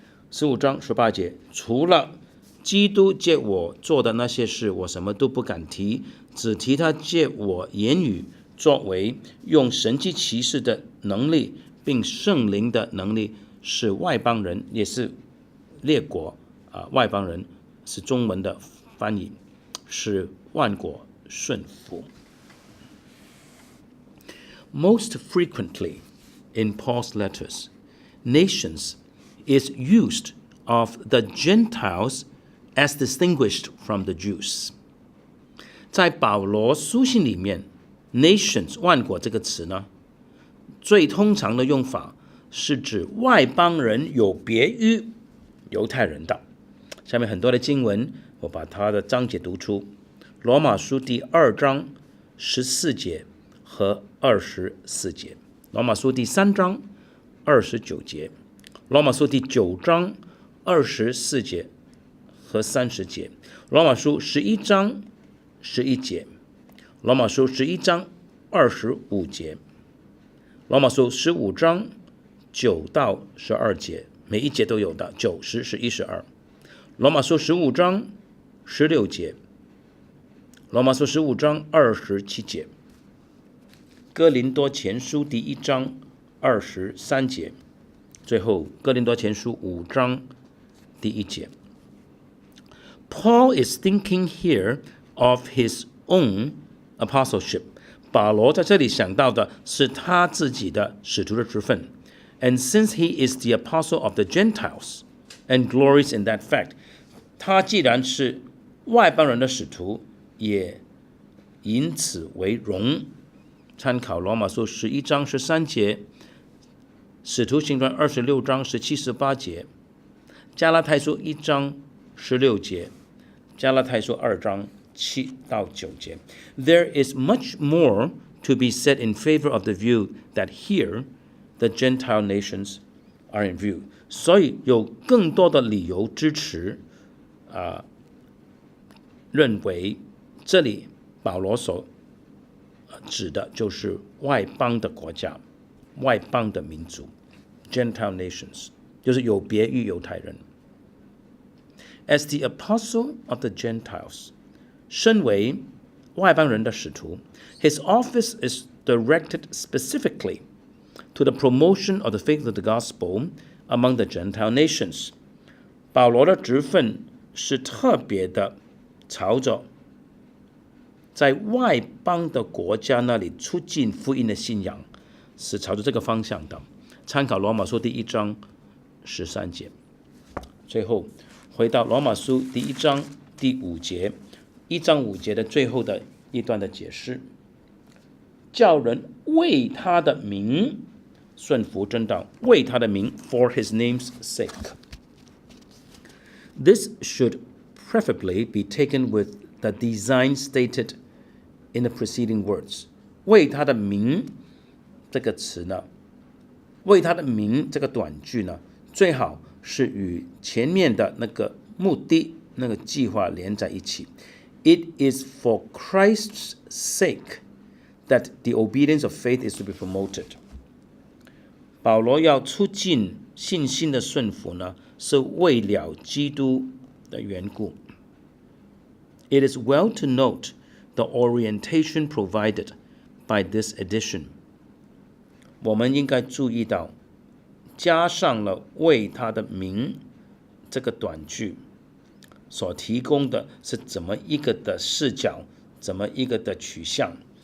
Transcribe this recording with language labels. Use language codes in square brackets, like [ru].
[zh] 15章18节，除了基督借我做的那些事，我什么都不敢提，只提他借我言语作为，用神迹奇事的能力，并圣灵的能力，使外邦人，也是列国外邦人是中文的翻译，使万国顺服。 [en] Most frequently in Paul's letters, nations is used of the Gentiles as distinguished from the Jews. [zh] 在保罗书信里面 nations 万国这个词呢，最通常的用法是指外邦人有别于犹太人的。下面很多的经文，我把它的章节读出。罗马书第2章14节和24节，罗马书第3章29节，罗马书第9章24节和30节，罗马书11章11节，罗马书11章25节，罗马书15章9到12节，每一节都有的9、10、11、12。罗马书15章16节，罗马书15章27节，哥林多前书第1章23节，最后哥林多前书5章第1节。 [en] Paul is thinking here of his own apostleship. [zh] 保罗在这里想到的是他自己的使徒的职分。 [en] And since he is the apostle of the Gentiles and glories in that fact, [zh] 他既然是外邦人的使徒，也因此为荣。参考罗马书11章13节，使徒行传26章17、18节，加拉太书1章16节，加拉太书2章7到9节。 [en] There is much more to be said in favor of the view that here the Gentile nations are in view. [zh] 所以有更多的理由支持认为这里保罗所指的就是外邦的国家，外邦的民族 [en] Gentile nations， [zh] 就是有别于犹太人。 [en] As the apostle of the Gentiles， [zh] 身为外邦人的使徒， [en] his office is directed specifically to the promotion of the faith of the gospel among the Gentile nations。 [zh] 保罗的职分是特别的朝着在外邦的国家那里促进福音的信仰，是朝着这个方向的。参考罗马书第1章13节。最后回到罗马书第1章第5节，1章5节的最后的一段的解释，叫人为他的名顺服真道，为他的名 [en] for his name's sake. This should preferably be taken with the design stated in the preceding words. [zh] 为他的名这个词呢，为他的名这个短句呢，最好是与前面的那个目的、那个计划连在一起。 [en] It is for Christ's sake that the obedience of faith is to be promoted. [zh] 保罗要促进信心的顺服呢，是为了基督的缘故。 [en] It is well to note the orientation provided by this edition. [zh] 我们应该注意到，加上了为他的名这个短句所提供的是怎么一个的视角，怎么一个的取向。